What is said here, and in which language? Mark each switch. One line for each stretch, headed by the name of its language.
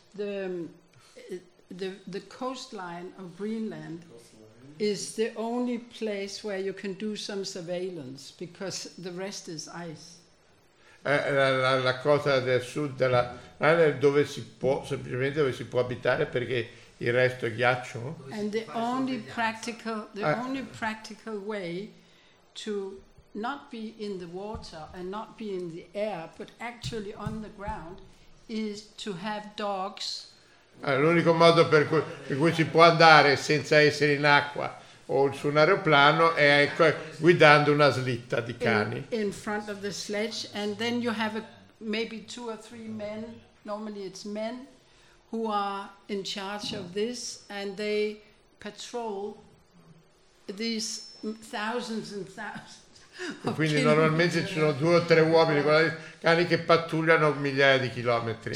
English: The coastline of Greenland is the only place where you can do some surveillance because the rest is ice.
Italian: La costa del sud della è dove si può semplicemente dove si può abitare perché il resto è ghiaccio.
English: And the only practical way to not be in the water and not be in the air but actually on the ground is to have dogs.
Italian: L'unico modo per cui si può andare senza essere in acqua o su un aeroplano è guidando una slitta di cani.
English: In front of the sledge, and then you have maybe two or three men, normally it's men, who are in charge of this, and they patrol these thousands and thousands.
Italian: Quindi normalmente ci sono due o tre uomini con i cani che pattugliano migliaia di chilometri.